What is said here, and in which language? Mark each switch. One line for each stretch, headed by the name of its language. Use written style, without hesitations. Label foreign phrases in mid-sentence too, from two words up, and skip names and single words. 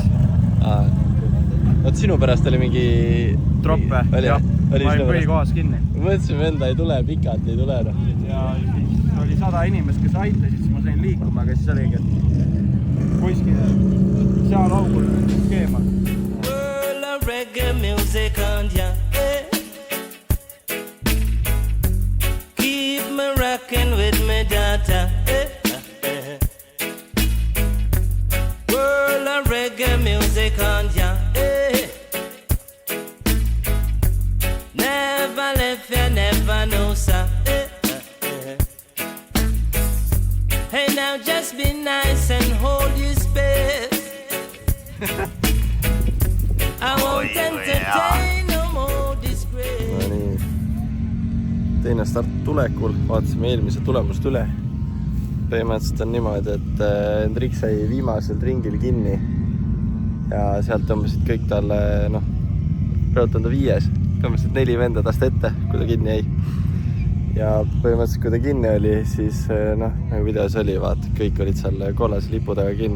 Estonian: Oot, sinu pärast oli mingi... Troppe, jah. Ma olin põhikohas kinni. Mõtlesime enda ei tule, pikalt ei tule. Ja siis oli 100 inimest, kes aitasid, siis ma sain liikuma, aga siis oligi, et kuskil seal augul keema.
English: Reggae music on ya, keep me rocking with me data. World of reggae music on ya, never left ya, never know, sir. now just be nice and hold your space. I won't entertain no more disgrace.
Estonian: No nii. Teine start tulekul, vaatasime eelmise tulemust üle. Põhimõtteliselt on niimoodi, et Hendrik sai viimasel ringil kinni ja sealt tõmbasid kõik talle, rõhutan ta 5. Tõmbasid 4 venda tast ette, kui ta kinni jäi. Ja põhimõtteliselt, kui ta kinni oli, siis nagu videos oli, vaata, kõik olid seal kollase lipu taga kinni.